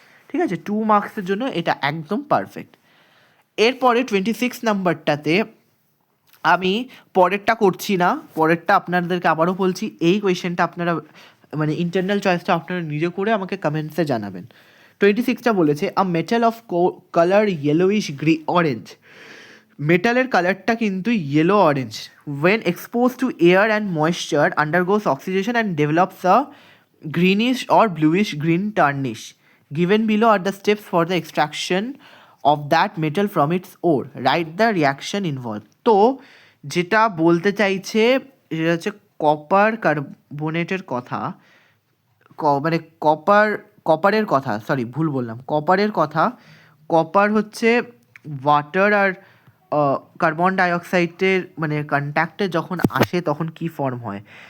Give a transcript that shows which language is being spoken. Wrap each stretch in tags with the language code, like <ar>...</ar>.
<bn>ঠিক আছে, 2 মার্কসের জন্য এটা একদম পারফেক্ট। এরপরে 26 নাম্বারটাতে আমি পরেরটা করছি না, পরেরটা আপনাদেরকে আবারও বলছি, এই কোয়েশ্চেনটা আপনারা মানে ইন্টারনাল চয়েসটা আপনারা নিজে করে আমাকে কমেন্টসে জানাবেন।</bn> <en>26টা বলেছে a metal of colour yellowish orange.</en> <bn>মেটালের কালারটা কিন্তু yellow orange.</bn> <en>When expose to air and moisture undergoes oxidation and develops a greenish or bluish green tarnish. Given below are the steps for the extraction of that metal from its ore. Write the reaction involved.</en> <bn>তো যেটা বলতে চাইছে সেটা হচ্ছে copper কার্বনেটের কথা, মানে কপারের কথা, সরি ভুল বললাম, কপারের কথা। কপার হচ্ছে ওয়াটার আর কার্বন ডাইঅক্সাইডের মানে কন্ট্যাক্টে যখন আসে তখন কি ফর্ম হয়?</bn>